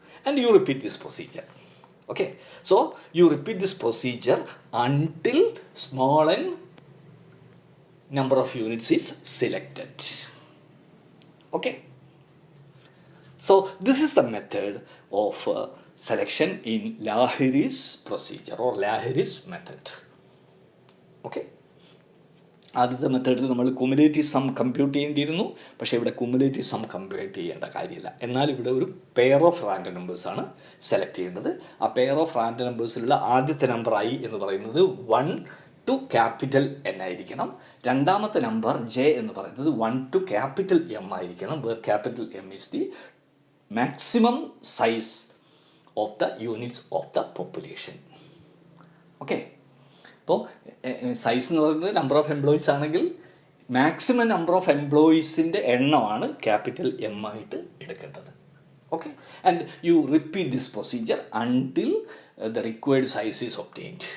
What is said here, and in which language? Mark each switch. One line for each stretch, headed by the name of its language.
English: And you repeat this procedure. Okay, so you repeat this procedure until small n number of units is selected. Okay, so this is the method of selection in Lahiri's procedure or Lahiri's method.
Malayalam: Okay, ആദ്യത്തെ മെത്തേഡിൽ നമ്മൾ cumulative some compute ചെയ്യേണ്ടിയിരുന്നു. പക്ഷേ ഇവിടെ cumulative some compute ചെയ്യേണ്ട കാര്യമില്ല. എന്നാൽ ഇവിടെ ഒരു പെയർ ഓഫ് റാൻഡം നമ്പേഴ്സാണ് സെലക്ട് ചെയ്യേണ്ടത്. ആ പെയർ ഓഫ് റാൻഡം നമ്പേഴ്സിലുള്ള ആദ്യത്തെ നമ്പർ ഐ എന്ന് പറയുന്നത് 1 to capital N ആയിരിക്കണം. രണ്ടാമത്തെ നമ്പർ ജെ എന്ന് പറയുന്നത് 1 to capital M ആയിരിക്കണം, where capital M is the maximum size of the units of the population. Okay, അപ്പോൾ സൈസ് എന്ന് പറയുന്നത് നമ്പർ ഓഫ് എംപ്ലോയീസ് ആണെങ്കിൽ മാക്സിമം നമ്പർ ഓഫ് എംപ്ലോയീസിൻ്റെ എണ്ണമാണ് ക്യാപിറ്റൽ എം ആയിട്ട് എടുക്കേണ്ടത്.
English: Okay, and you repeat this procedure until the required size is obtained.